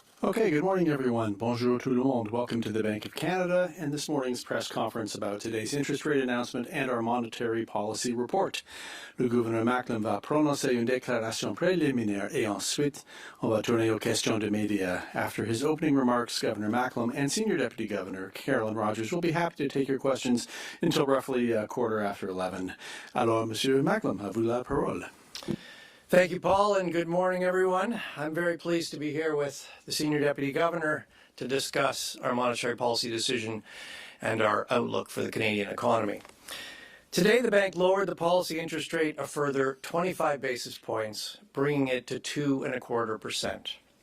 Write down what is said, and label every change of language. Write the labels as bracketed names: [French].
[English] Okay, good morning, everyone. [French] Bonjour tout le monde. [English] Welcome to the Bank of Canada and this morning's press conference about today's interest rate announcement and our monetary policy report. [French] Le gouverneur Macklem va prononcer une déclaration préliminaire et ensuite, on va tourner aux questions de médias. [English] After his opening remarks, Governor Macklem and Senior Deputy Governor Carolyn will be happy to take your questions until roughly a quarter after 11. [French] Alors, Monsieur Macklem, à vous la parole. [English] Thank you, Paul, and good morning, everyone. I'm very pleased to be here with the Senior Deputy Governor to discuss our monetary policy decision and our outlook for the Canadian economy. Today, the bank lowered the policy interest rate a further 25 basis points, bringing it to 2.25%.